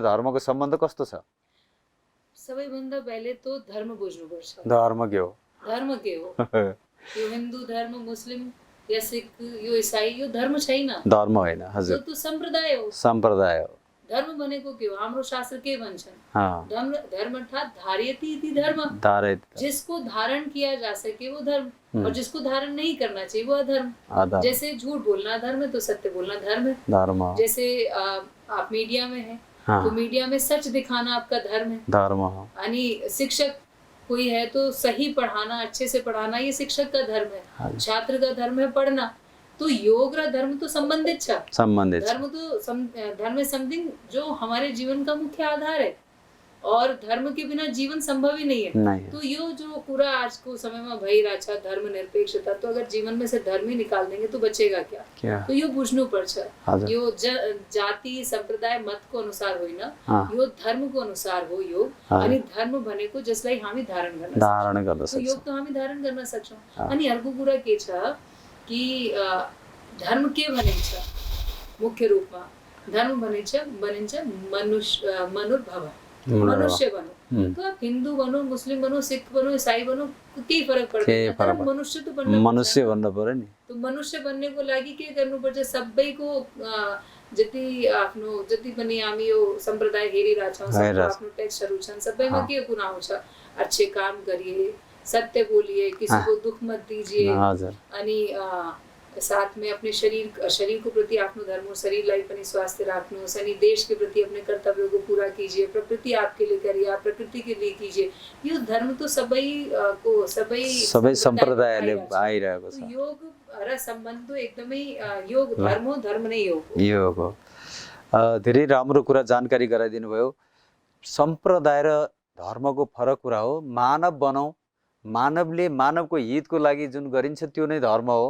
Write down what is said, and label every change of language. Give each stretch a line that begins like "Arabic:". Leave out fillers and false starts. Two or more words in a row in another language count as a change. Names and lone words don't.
Nepali: योग र धर्मको सम्बन्ध कस्तो छ? सबैभन्दा पहिले तो धर्म बुझ्नुपर्छ। धर्म के हो? धर्म के हो? यो हिन्दू धर्म, मुस्लिम या सिख, यो ईसाई, यो धर्म छैन। धर्म होइन हजुर, यो तो सम्प्रदाय हो। सम्प्रदाय हो। धर्म भनेको के हो? हाम्रो शास्त्र के भन्छन्? हाँ,
Sanskrit: धर्म अर्थात धार्यति इति धर्म, धारित
Hindi: जिसको धारण किया जा सके वो धर्म, और जिसको धारण नहीं करना चाहिए वो अधर्म। अधर्म। जैसे झूठ बोलना धर्म है तो सत्य बोलना धर्म है। धर्म। जैसे आप मीडिया में हैं, हाँ, तो मीडिया में सच दिखाना आपका धर्म है।
Nepali: धर्म हो।
Hindi: यानी शिक्षक कोई है तो सही पढ़ाना, अच्छे से पढ़ाना, ये शिक्षक का धर्म है। हाँ। छात्र का धर्म है पढ़ना।
Nepali: तो योग र धर्म तो संबंधित छ। संबंधित छ।
Hindi: धर्म तो धर्म है समथिंग जो हमारे जीवन का मुख्य आधार है, और धर्म के बिना जीवन संभव ही नहीं है। नहीं। तो यो जो पूरा आज को समय में भइरहेछ धर्म निरपेक्षता, तो अगर जीवन में से धर्म ही निकाल देंगे तो बचेगा क्या?
Nepali: तो यो बुझ्नुपर्छ। यो जाति संप्रदाय मत को अनुसार होइन, यो धर्म को अनुसार हो योग। अनि धर्म भनेको जसलाई हामी धारण गर्न सक्छौं। योग त हामी धारण गर्न सक्छौं। अनि अर्को कुरा के छ कि धर्म के भनिन्छ? मुख्य रूपमा धर्म भनिन्छ मनुर्भव,
Hindi: मनुष्य बनो। तो आप हिंदू बनो, मुस्लिम बनो, सिख बनो, ईसाई बनो,
Nepali: केही फरक पर्दैन। मनुष्य तो बन्नु, मनुष्य बन्न पर्यो नि। तो मनुष्य बन्नेको लागि के गर्नुपर्छ? सबैको जति आफ्नो जति पनि हामी यो सम्प्रदाय हेरिरहेछौँ, सबको आफ्नो टेक्स्टहरू छन्, सबैमा के गुण आउँछ?
Hindi: अच्छे काम करिए, सत्य बोलिए, किसी को दुख मत दीजिए, अनि साथ में अपने शरीर को प्रति
Nepali: आफ्नो धर्म, शरीरलाई पनि स्वास्थ्य राख्नुहोस्,
Hindi: अनि देश के प्रति अपने कर्तव्यों को पूरा कीजिए, प्रकृति आपके लिए करिए, आप प्रकृति के लिए कीजिए।
Nepali: यो धर्म तो सबै सम्प्रदायले आइरहेको छ। योग र सम्बन्ध तो एकदमै योग धर्म हो, धर्म नै योग हो। धेरै राम्रो कुरा जानकारी गराइदिनु भयो। सम्प्रदाय र धर्मको फरक कुरा हो। मानव बनाऊ, मानवले मानवको हितको लागि जुन गरिन्छ त्यो नै धर्म हो।